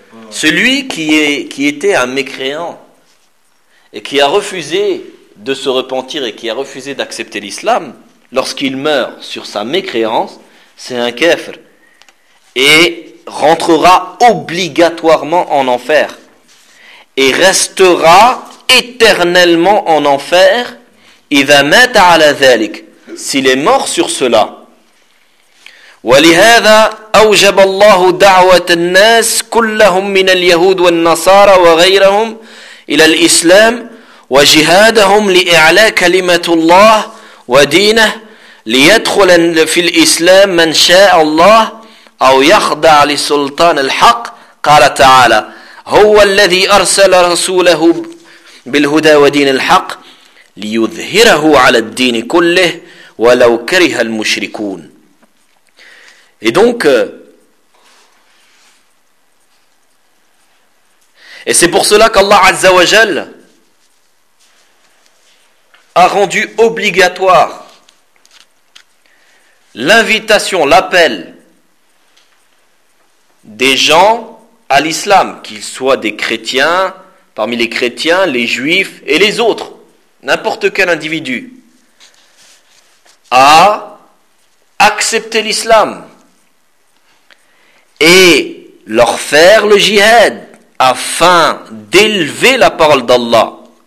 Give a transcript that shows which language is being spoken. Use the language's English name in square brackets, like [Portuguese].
[French] Celui qui était un mécréant et qui a refusé de se repentir et qui a refusé d'accepter l'islam, lorsqu'il meurt sur sa mécréance, c'est un kafir et rentrera obligatoirement en enfer et restera éternellement en enfer. Il va mettre à la zalik s'il est mort sur cela. [Arabic] ولهذا أوجب الله دعوة الناس كلهم من اليهود والنصارى وغيرهم إلى الإسلام وجهادهم لإعلاء كلمة الله ودينه ليدخل في الإسلام من شاء الله أو يخضع لسلطان الحق. قال تعالى هو الذي أرسل رسوله بالهدى ودين الحق ليظهره على الدين كله ولو كره المشركون. [French] Et donc et c'est pour cela qu'Allah Azza wa Jal a rendu obligatoire l'invitation, l'appel des gens à l'islam, qu'ils soient des chrétiens, parmi les chrétiens, les juifs et les autres, n'importe quel individu, à accepter l'islam et leur faire le jihad afin d'élever la parole d'Allah.